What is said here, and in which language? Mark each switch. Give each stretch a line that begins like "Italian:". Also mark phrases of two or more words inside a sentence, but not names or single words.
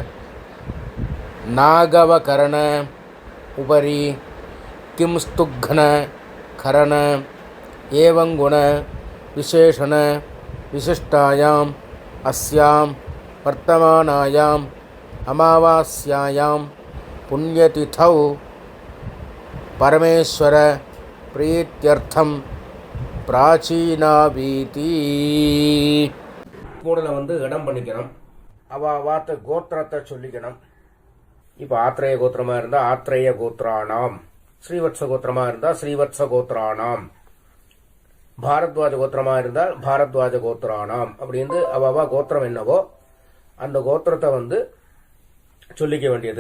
Sanskrit: नागवकरण उपरि किंस्तुघ्न करण एवं गुण विशेषण विशिष्टायाम् अस्यां वर्तमानायाम् अमावास्यायां पुण्यतिथौ परमेश्वर प्रीत्यर्थं प्राचीनावीति.
Tamil: கூடல இடம் பண்ணிக்கணும். வாத்த கோத்திரத்தை சொல்லிக்கணும். இப்போ ஆத்ரேய கோத்திரமாக இருந்தால்
Sanskrit: आत्रेय गोत्राणाम्,
Tamil: ஸ்ரீவத்ச கோத்திரமாக இருந்தால்
Sanskrit: श्रीवत्स गोत्राणाम्,
Tamil: பாரத்வாஜ கோத்திரமாக இருந்தால்
Sanskrit: भारद्वाज गोत्राणाम्
Tamil: அப்படின்னு அவா கோத்திரம் என்னவோ அந்த கோத்திரத்தை சொல்லிக்க வேண்டியது.